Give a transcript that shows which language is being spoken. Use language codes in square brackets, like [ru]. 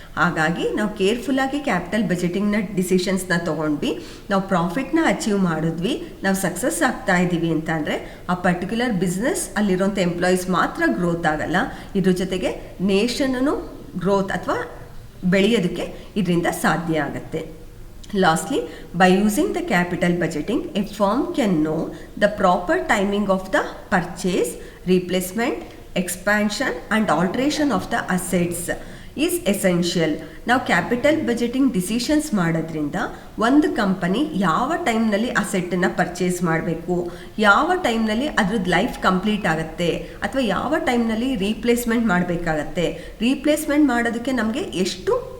[kn] ಹಾಗಾಗಿ ನಾವು ಕೇರ್ಫುಲ್ಲಾಗಿ ಕ್ಯಾಪಿಟಲ್ ಬಜೆಟಿಂಗ್ನ ಡಿಸಿಷನ್ಸ್ನ ತೊಗೊಂಡ್ವಿ, ನಾವು ಪ್ರಾಫಿಟ್ನ ಅಚೀವ್ ಮಾಡಿದ್ವಿ, ನಾವು ಸಕ್ಸಸ್ ಆಗ್ತಾ ಇದ್ದೀವಿ ಅಂತ ಅಂದರೆ ಆ ಪರ್ಟಿಕ್ಯುಲರ್ ಬಿಸ್ನೆಸ್ ಅಲ್ಲಿರೋಂಥ ಎಂಪ್ಲಾಯೀಸ್ ಮಾತ್ರ ಗ್ರೋತ್ ಆಗಲ್ಲ, ಇದ್ರ ಜೊತೆಗೆ ನೇಷನ್ನು ಗ್ರೋತ್ ಅಥವಾ ಬೆಳೆಯೋದಕ್ಕೆ ಇದರಿಂದ ಸಾಧ್ಯ ಆಗುತ್ತೆ. [en] Lastly, by using the capital budgeting, a firm can know the proper timing of the purchase, replacement, expansion and alteration of the assets is essential. [kn] ನಾವು ಕ್ಯಾಪಿಟಲ್ ಬಜೆಟಿಂಗ್ ಡಿಸಿಷನ್ಸ್ ಮಾಡೋದ್ರಿಂದ ಒಂದು ಕಂಪನಿ ಯಾವ ಟೈಮ್ನಲ್ಲಿ ಅಸೆಟ್ಟನ್ನು ಪರ್ಚೇಸ್ ಮಾಡಬೇಕು, ಯಾವ ಟೈಮ್ನಲ್ಲಿ ಅದ್ರದ್ದು ಲೈಫ್ ಕಂಪ್ಲೀಟ್ ಆಗುತ್ತೆ ಅಥವಾ ಯಾವ ಟೈಮ್ನಲ್ಲಿ ರೀಪ್ಲೇಸ್ಮೆಂಟ್ ಮಾಡಬೇಕಾಗತ್ತೆ, ರೀಪ್ಲೇಸ್ಮೆಂಟ್ ಮಾಡೋದಕ್ಕೆ ನಮಗೆ ಎಷ್ಟು